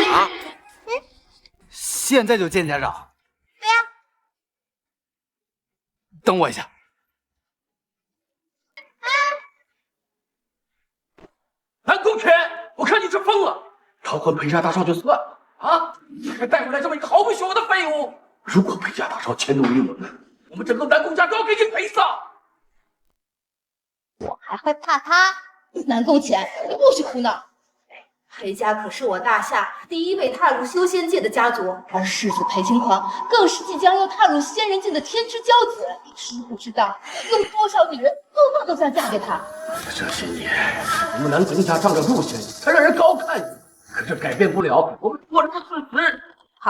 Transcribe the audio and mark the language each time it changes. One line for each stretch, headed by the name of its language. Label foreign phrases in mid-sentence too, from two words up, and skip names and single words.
Chinese: 啊？現在就見家長？對呀。等我一下。南宫犬，我看你是瘋了！逃婚裴家大少就算了啊，你还带回來這麼一個毫不學無的廢物！如果裴家大少遷怒於我們整個南宮家都要給你賠喪！我還會怕他？南宮淺，你不許胡鬧！裴家可是我大夏第一位踏入修仙界的家族，而世子裴金狂更是即將要踏入仙人界的天之驕子。你知不知道，有多少女人做夢都想嫁給他？這些年，我們南宮家仗着陸仙才讓人高看你，可這改變不了我們活着的事實。